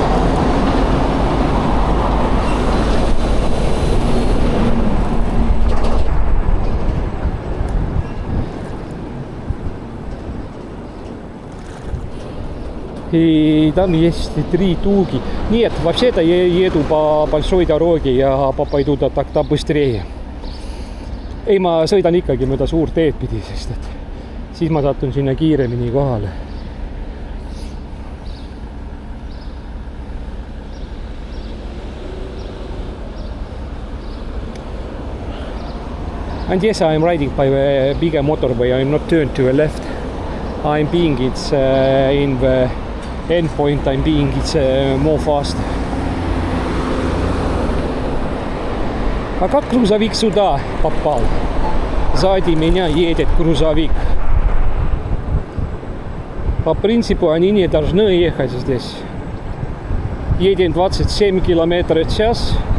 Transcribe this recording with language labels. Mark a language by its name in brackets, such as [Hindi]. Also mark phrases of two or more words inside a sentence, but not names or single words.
[Russian] И там есть 3 туги. Нет, вообще-то я еду по большой дороге ja пойду так-то быстрее. [Estonian] Ei, ma sõidan ikkagi mööda suurt teed pidi, sest et siis ma satun sinna kiiremini kohale. [English] And yes, I'm riding by a bigger motorway. I'm not turned to the left. I'm being it's in the end point, I'm being it's more fast. [Russian] А как грузовик сюда попал? Сзади меня едет грузовик. По принципу они не должны ехать здесь. Едем 27 км в час.